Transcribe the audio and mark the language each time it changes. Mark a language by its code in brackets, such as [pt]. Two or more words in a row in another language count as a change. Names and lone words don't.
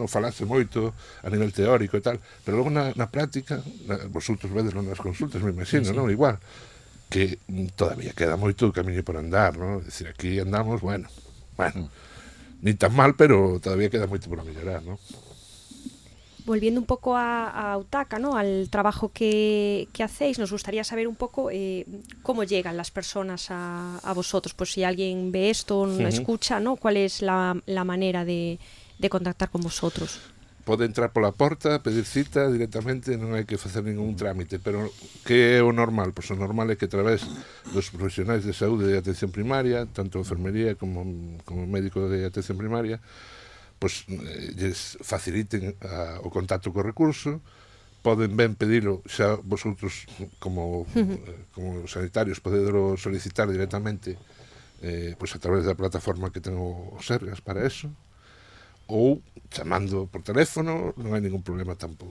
[gl] Falase moito a nivel teórico e tal, pero logo na práctica, vosotros vedelo nas consultas, me imagino, non? Igual, que todavía queda moito camiño por andar, non? É dicir, aquí andamos, bueno, [es] ni tan mal, [gl] pero todavía queda moito por mellorar, non? [es] Volviendo un poco a Autaca, ¿no? Al trabajo que hacéis, nos gustaría saber un poco cómo llegan las personas a vosotros. Pues si alguien ve esto, escucha, ¿no? ¿Cuál es la manera de contactar con vosotros? [gl] Pode entrar pola porta, pedir cita directamente, non hai que facer ningún trámite, pero que é o normal? Pois o normal é que a través dos profesionais de saúde de atención primaria, tanto enfermería como médico de atención primaria, pois lles faciliten o contacto co recurso, poden ben pedilo xa vosotros como sanitarios, podedelo solicitar directamente pois a través da plataforma que ten o Sergas para eso, ou chamando por teléfono, non hai ningún problema tampouco.